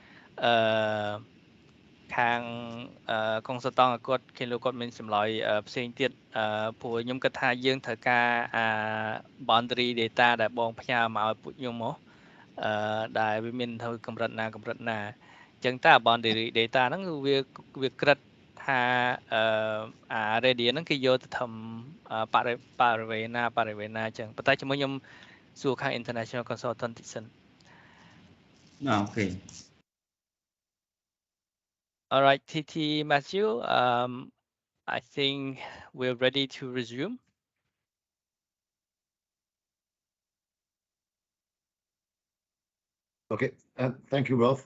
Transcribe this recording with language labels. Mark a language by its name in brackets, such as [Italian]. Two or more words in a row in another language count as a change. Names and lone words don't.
[Khmer] កុងសតង់គាត់គេលោកគាត់មានចម្លើយផ្សេងទៀតព្រោះខ្ញុំគិតថាយើងត្រូវការ [English] boundary data [Khmer] ដែលបងផ្ញើមកឲ្យពួកខ្ញុំមកដែលវាមានទៅកម្រិតណាអញ្ចឹងតើ [English] boundary data [Khmer] ហ្នឹងគឺវាក្រិតថាradius ហ្នឹងគេយកទៅធ្វើបរិវេណណាអញ្ចឹងប៉ុន្តែជាមួយខ្ញុំសួរខាង [English] international consultant [Khmer] តិចសិន អូខេ [English] All right, TT Matthew, I think we're ready to resume. Okay, thank you, Rolf.